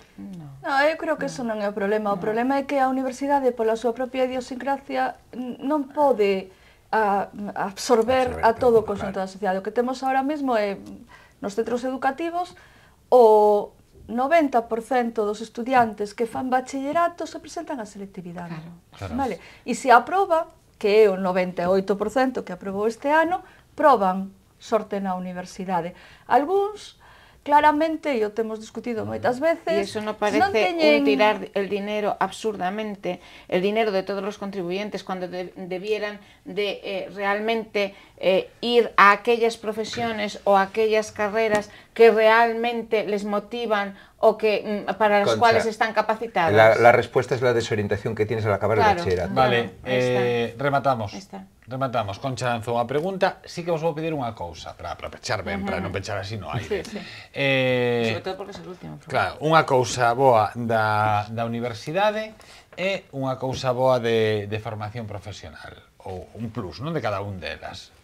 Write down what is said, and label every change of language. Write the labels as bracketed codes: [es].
[gl] No, eu creo que eso non é o problema. O problema é que a universidade, pola súa propia idiosincrasia, non pode absorber a todo o conxunto da sociedade. O que temos ahora mesmo é, nos centros educativos, o 90% dos estudiantes que fan bachillerato se presentan a selectividade. Claro. Vale? E se aproba, que é o 98% que aprobou este ano, proban sorte na universidade. Algúns, claramente, e o temos discutido moitas veces, [es] e iso non parece un tirar el dinero absurdamente, el dinero de todos los contribuyentes, cuando debieran de realmente ir a aquellas profesiones o a aquellas carreras que realmente les motivan o que para las cuales están capacitados. La respuesta es la desorientación que tienes al acabar el bachillerato. [gl] Vale, rematamos. Rematamos. Concha lanzou unha pregunta. Sí que vos vou pedir unha cousa para pechar ben, para non pechar así no aire. Sobre todo porque é o último. Claro, unha cousa boa da universidade e unha cousa boa de formación profesional, ou un plus, non, de cada un delas.